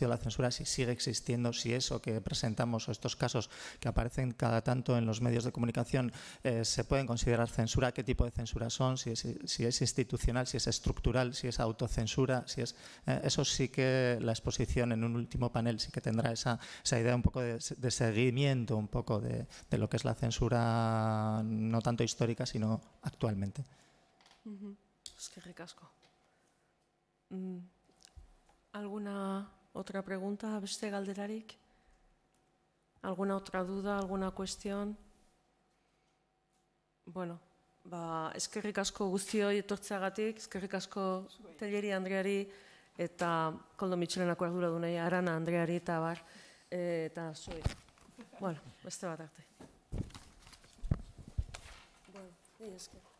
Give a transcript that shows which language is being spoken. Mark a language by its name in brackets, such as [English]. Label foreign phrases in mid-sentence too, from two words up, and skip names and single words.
[Spanish] sido la censura, si sigue existiendo, si eso que presentamos o estos casos que aparecen cada tanto en los medios de comunicación se pueden considerar censura, qué tipo de censura son, si es institucional, si es estructural, si es autocensura, si es eso sí que la exposición en un último panel sí que tendrá esa idea un poco de seguimiento un poco de lo que es la censura, no tanto histórica, sino actualmente. Es que ricasco. ¿Alguna otra pregunta, [Basque] beste galderarik? [Spanish] ¿Alguna otra duda, alguna cuestión? [Basque] Bueno, eskerrik asko guztioi etortzeagatik, eskerrik asko Tellería Andreari eta Koldo Mitxelenako arduradunei Arana Andreari eta bar, eta zuei. Bueno, beste bat arte. Bueno, esker.